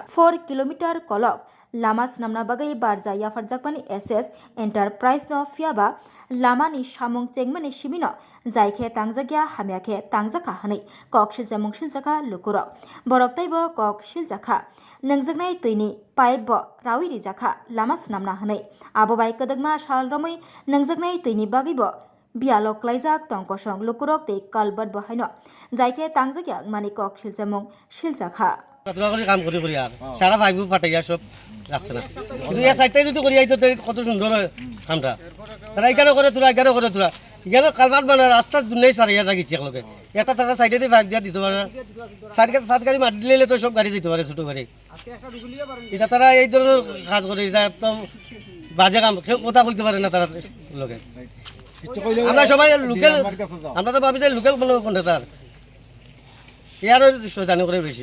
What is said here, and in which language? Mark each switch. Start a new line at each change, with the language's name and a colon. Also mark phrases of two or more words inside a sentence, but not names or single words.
Kok Borok: 4 किलोमीटर कलक लामा स्नामना बागै बारजा याफारजाकमानि एसएस एन्टारप्राइज न फियाबा लामानि सामुं चेंगमानि सिमिनो जायखे तांजागिया हामियाखे तांजाखा हनै कक सिलजामुं सिलजाखा लुकुरक बरकताइबो कक सिलजाखा नोंजोगनाय तैनि पाइप रावि रिजाखा लामा स्नामना हनै आबोबाय कदगमा सालरमै नोंजोगनाय तैनि बागैबो बियालक लाइजाक टंकसं लुकुरक ते कालबट बहायनो जायखे तांजागिया मानि कक सिलजामुं सिलजाखा
Bangla: কাম করি আর সারা ভাইবু ফাটাইয়া সব রাখছে না কিন্তু এই সাইডটাই যদি করি আইতো কত সুন্দর হয় কামটা তারা এখানে করে তোরা এখানে কালভার্ট বানা রাস্তা দুনিয়ায় সারিয়া রাখিছি একলগে একটা তারা সাইডে দিয়ে ভাগ দিয়া দিতে পারে না সাইড ফার্স্ট গাড়ি মাটি দিলে তো সব গাড়ি যেতে পারে ছোট গাড়ি এটা তারা এই ধরনের কাজ করে এটা একদম বাজে কাম কেউ কথা বলতে পারে না তারা লগে আমরা সবাই লোকাল আমরা তো ভাবি যে লোকাল কোনো কন্ট্রাক্টর ইয়ার শয়তানি করে বেশি